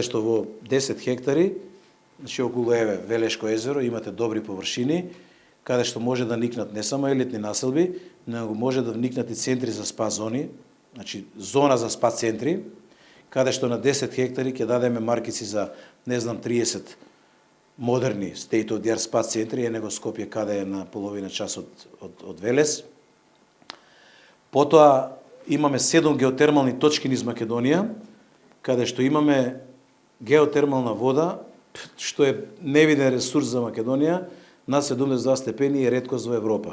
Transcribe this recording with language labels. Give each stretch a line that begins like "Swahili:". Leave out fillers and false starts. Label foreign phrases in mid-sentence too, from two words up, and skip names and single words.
Macedonian: што во 10 хектари, значи околу Велешко езеро, имате добри површини, каде што може да никнат не само елитни населби, но може да никнат и центри за спа зони, значи зона за спа центри, каде што на 10 хектари ќе дадеме маркици за, не знам, 30 модерни
English: state of the art
Macedonian: спа центри, е него Скопје каде е на половина час од Велес. Потоа имаме 7 геотермални точки низ Македонија, каде што имаме геотермална вода, што е невиден ресурс за Македонија, на 72 степени е реткост во Европа.